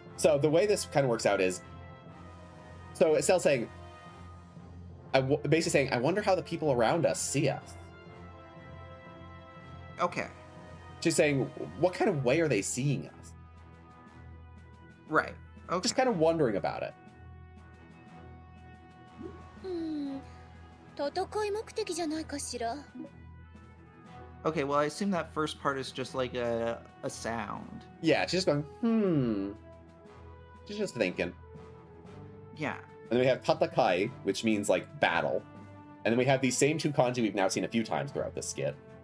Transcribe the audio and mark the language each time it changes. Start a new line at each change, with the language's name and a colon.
English: So the way this kind of works out is, so Estelle's saying, basically saying, I wonder how the people around us see us. Okay. She's saying, what kind of way are they seeing us? Right. Okay. Just kind of wondering about it.
Japanese: 戦い目的じゃないかしら。
English: Okay. Well, I assume that first part is just like a sound. Yeah, she's just going, She's just thinking. Yeah. And then we have tatakai, which means like battle. And then we have these same two kanji we've now seen a few times throughout this skit.